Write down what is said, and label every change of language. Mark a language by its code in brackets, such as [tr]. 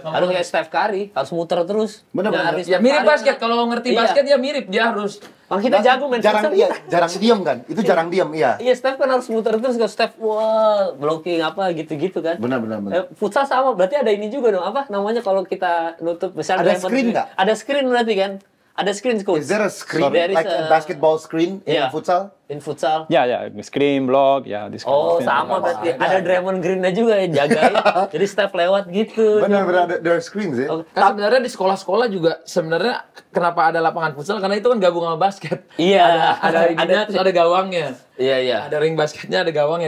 [id] Harus kayak Steph Curry, harus muter terus. Bener-bener. Ya mirip basket, kalau ngerti basket ya mirip. Dia harus... Kita jago main futsal. Jarang diem kan? Itu jarang diem, iya. Iya, Steph kan harus muter terus. Kalau Steph, wah, blocking apa gitu-gitu kan. Benar. Futsal sama, berarti ada ini juga dong. Apa namanya kalau kita nutup... Misalnya ada screen nggak? Ada screen berarti kan? Ada screen, coach. [en] Is there a screen, like a basketball screen in futsal? in futsal? Yeah, screen, block, yeah, this kind Oh, of thing. [id] sama berarti. Ada Draymond Green-nya juga yang jagain. Jadi step lewat gitu. Benar-benar ada screens ya. Oh, Kan sebenarnya di sekolah-sekolah juga sebenarnya kenapa ada lapangan futsal karena itu kan gabung sama basket. Iya. Ada ininya terus ada gawangnya. Iya, iya. Ada ring basketnya, ada gawangnya.